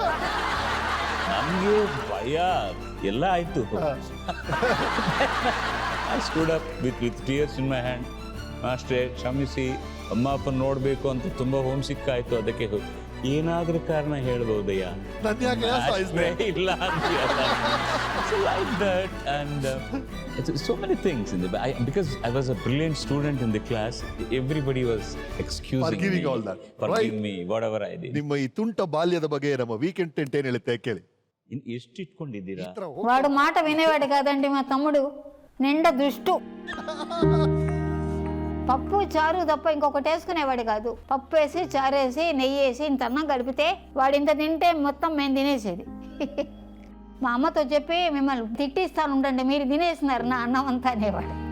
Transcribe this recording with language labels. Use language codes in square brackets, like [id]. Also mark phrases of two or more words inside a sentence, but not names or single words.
[kn] ನಮ್ಗೆ ಭಯ ಎಲ್ಲ ಆಯ್ತು. [en] I stood up with tears in my hand. [kn] ಮಾಸ್ಟ್ರೇ ಕ್ಷಮಿಸಿ, ಅಮ್ಮ ಅಪ್ಪ ನೋಡ್ಬೇಕು ಅಂತ ತುಂಬಾ [en] home sick [kn] ಆಯ್ತು, ಅದಕ್ಕೆ ಏನಾದ್ರೂ ಕಾರಣ ಹೇಳ್ಬೋದಯ್ಯ, ಇಲ್ಲ [en] like that. And so many things in the because I was a brilliant student in the class, everybody was excusing me, all that, forgiving me whatever I did. [kn] ನಿಮ್ಮ ಈ ತುಂಟ ಬಾಲ್ಯದ ಬಗ್ಗೆ ನಮ್ಮ [en] weekend tent [kn] ಏನ್ ಹೇಳುತ್ತೆ ಕೇಳಿ. ಎಷ್ಟು ಇಟ್ಕೊಂಡಿದ್ದೀರಾ? [te] వాడు మాట వినేవాడు కాదండి మా తమ్ముడు. నిండా దుష్టు. పప్పు చారు తప్ప ఇంకొకటి వేసుకునేవాడు కాదు. పప్పు వేసి చారు వేసి నెయ్యి వేసి ఇంత అన్నం కలిపితే వాడు ఇంత తింటే మొత్తం మేము తినేసేది. మా అమ్మతో చెప్పి, మిమ్మల్ని తిట్టిస్తాను ఉండండి, మీరు తినేసినారు నా అన్నం అంతా అనేవాడు.